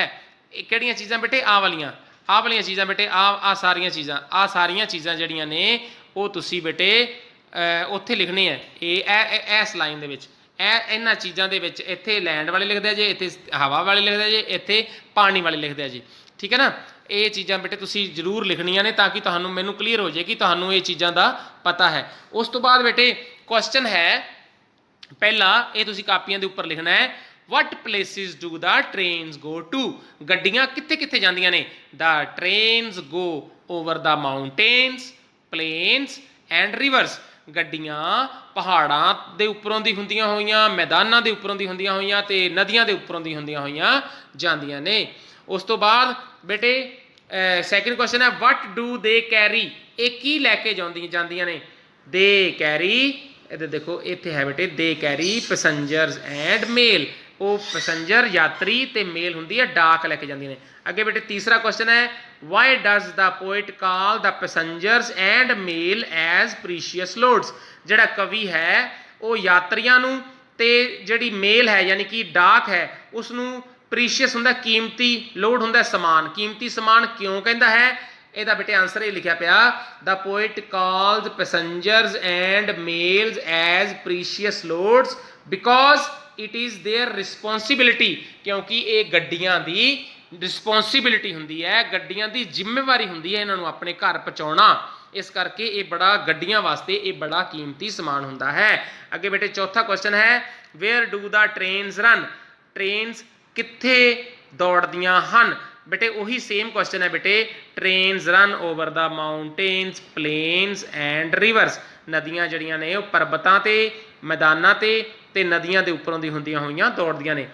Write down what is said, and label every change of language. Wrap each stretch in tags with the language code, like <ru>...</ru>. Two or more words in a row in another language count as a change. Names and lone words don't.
<pa>ਇਹ ਕਿਹੜੀਆਂ ਚੀਜ਼ਾਂ ਬੇਟੇ, ਆਹ ਵਾਲੀਆਂ ਚੀਜ਼ਾਂ ਬੇਟੇ, ਆਹ ਸਾਰੀਆਂ ਚੀਜ਼ਾਂ ਜਿਹੜੀਆਂ ਨੇ ਉਹ ਤੁਸੀਂ ਬੇਟੇ ਉੱਥੇ ਲਿਖਣੇ ਹੈ, ਇਸ ਲਾਈਨ ਦੇ ਵਿੱਚ, ਇਹਨਾਂ ਚੀਜ਼ਾਂ ਦੇ ਵਿੱਚ ਇੱਥੇ ਲੈਂਡ ਵਾਲੇ ਲਿਖਦੇ ਆ ਜੇ, ਇੱਥੇ ਹਵਾ ਵਾਲੇ ਲਿਖਦੇ ਆ ਜੇ, ਇੱਥੇ ਪਾਣੀ ਵਾਲੇ ਲਿਖਦੇ ਆ ਜੀ, ਠੀਕ ਹੈ ਨਾ। ਇਹ ਚੀਜ਼ਾਂ ਬੇਟੇ ਤੁਸੀਂ ਜ਼ਰੂਰ ਲਿਖਣੀਆਂ ਨੇ ਤਾਂ ਕਿ ਤੁਹਾਨੂੰ, ਮੈਨੂੰ ਕਲੀਅਰ ਹੋ ਜਾਏ ਕਿ ਤੁਹਾਨੂੰ ਇਹ ਚੀਜ਼ਾਂ ਦਾ ਪਤਾ ਹੈ। ਉਸ ਤੋਂ ਬਾਅਦ ਬੇਟੇ ਕੁਐਸਚਨ ਹੈ ਪਹਿਲਾ, ਇਹ ਤੁਸੀਂ ਕਾਪੀਆਂ ਦੇ ਉੱਪਰ ਲਿਖਣਾ ਹੈ,</pa> <en>what places do the trains go to?</en> <pa>ਗੱਡੀਆਂ ਕਿੱਥੇ ਕਿੱਥੇ ਜਾਂਦੀਆਂ ਨੇ?</pa> <en>the trains go over the mountains, plains and rivers.</en> <pa>ਗੱਡੀਆਂ ਪਹਾੜਾਂ ਦੇ ਉੱਪਰੋਂ ਦੀ ਹੁੰਦੀਆਂ ਹੋਈਆਂ, ਮੈਦਾਨਾਂ ਦੇ ਉੱਪਰੋਂ ਦੀ ਹੁੰਦੀਆਂ ਹੋਈਆਂ ਤੇ ਨਦੀਆਂ ਦੇ ਉੱਪਰੋਂ ਦੀ ਹੁੰਦੀਆਂ ਹੋਈਆਂ ਜਾਂਦੀਆਂ ਨੇ। ਉਸ ਤੋਂ ਬਾਅਦ ਬੇਟੇ</pa> <en>second question</en> <pa>ਹੈ</pa> <en>what do they carry?</en> <pa>ਇਹ ਕੀ ਲੈ ਕੇ ਜਾਂਦੀਆਂ ਨੇ?</pa> <en>they carry,</en> <pa>ਇਹਦੇ ਦੇਖੋ ਇੱਥੇ ਹੈ ਬੇਟੇ,</pa> <en>they carry passengers and mail.</en> <pa>ਉਹ ਪੈਸੰਜਰ, ਯਾਤਰੀ ਤੇ ਮੇਲ ਹੁੰਦੀ ਹੈ, ਡਾਕ ਲੈ ਕੇ ਜਾਂਦੀਆਂ ਨੇ। ਅੱਗੇ ਬੇਟੇ ਤੀਸਰਾ ਕੁਐਸਚਨ ਹੈ</pa> <en>why does the poet call the passengers and mail as precious loads?</en> <pa>ਜਿਹੜਾ ਕਵੀ ਹੈ ਉਹ ਯਾਤਰੀਆਂ ਨੂੰ ਤੇ ਜਿਹੜੀ ਮੇਲ ਹੈ ਯਾਨੀ ਕਿ ਡਾਕ ਹੈ ਉਸ ਨੂੰ ਪ੍ਰੀਸ਼ੀਅਸ ਹੁੰਦਾ, ਕੀਮਤੀ, ਲੋਡ ਹੁੰਦਾ ਸਮਾਨ, ਕੀਮਤੀ ਸਮਾਨ ਕਿਉਂ ਕਹਿੰਦਾ ਹੈ? ਇਹਦਾ ਬੇਟੇ ਆਨਸਰ ਇਹ ਲਿਖਿਆ ਪਿਆ,</pa> <en>the poet calls passengers and mails as precious loads because it is their responsibility.</en> <pa>ਕਿਉਂਕਿ ਇਹ ਗੱਡੀਆਂ ਦੀ ਰਿਸਪੌਂਸਿਬਿਲਿਟੀ ਹੁੰਦੀ ਹੈ, ਗੱਡੀਆਂ ਦੀ ਜ਼ਿੰਮੇਵਾਰੀ ਹੁੰਦੀ ਹੈ ਇਹਨਾਂ ਨੂੰ ਆਪਣੇ ਘਰ ਪਹੁੰਚਾਉਣਾ, ਇਸ ਕਰਕੇ ਇਹ ਬੜਾ, ਗੱਡੀਆਂ ਵਾਸਤੇ ਇਹ ਬੜਾ ਕੀਮਤੀ ਸਮਾਨ ਹੁੰਦਾ ਹੈ। ਅੱਗੇ ਬੇਟੇ ਚੌਥਾ ਕੁਐਸਚਨ ਹੈ</pa> <en>where do the trains run?</en> <pa>ਟ੍ਰੇਨਸ ਕਿੱਥੇ ਦੌੜਦੀਆਂ ਹਨ? ਬੇਟੇ ਉਹੀ</pa> <en>same question</en> <pa>ਹੈ ਬੇਟੇ,</pa> <en>trains run over the mountains, plains and rivers.</en> <pa>ਨਦੀਆਂ ਜਿਹੜੀਆਂ ਨੇ ਉਹ ਪਰਬਤਾਂ ਤੇ, ਮੈਦਾਨਾਂ ਤੇ ਨਦੀਆਂ ਦੇ ਉੱਪਰੋਂ ਦੀ ਹੁੰਦੀਆਂ ਹੋਈਆਂ ਦੌੜਦੀਆਂ ਨੇ।</pa>